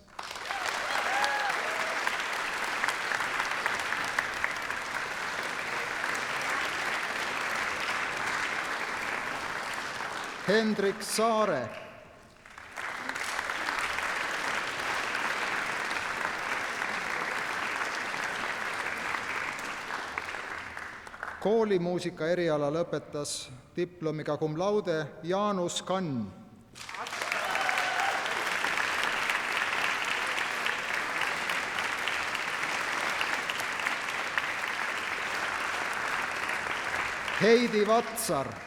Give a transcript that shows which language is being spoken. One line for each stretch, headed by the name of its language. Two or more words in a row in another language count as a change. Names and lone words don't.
Estonian: Hendrik Saare. Koolimuusika eriala lõpetas diplomiga
Latin: cum laude
Estonian: Jaanus Kann. Heidi Vatsar.